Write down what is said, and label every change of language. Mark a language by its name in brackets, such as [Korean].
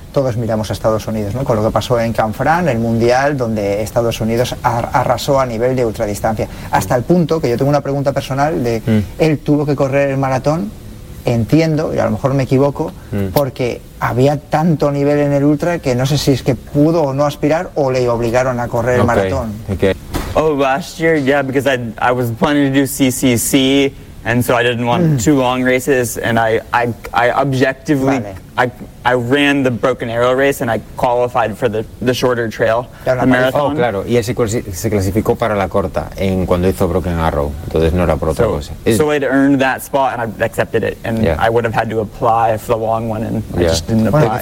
[Spanish] todos miramos a Estados Unidos, ¿no? Con lo que pasó en Canfranc, el Mundial, donde Estados Unidos arrasó a nivel de ultradistancia. Hasta el punto, que yo tengo una pregunta personal, de él tuvo que correr el maratón, entiendo, y a lo mejor me equivoco, porque había tanto nivel en el ultra que no sé si es que pudo o no aspirar o le obligaron a correr el maratón. [English] Oh, last year, yeah, because I was planning to do CCC, and so I didn't want too long races, and I objectively, vale. I ran the Broken Arrow race, and I qualified for the shorter trail, the marathon. [Spanish] Oh, claro, y se clasificó para la corta en cuando hizo Broken Arrow, entonces no era por otra cosa. [English] So I'd earned that spot, and I accepted it, and I would have had to apply for the long one, and I just didn't apply.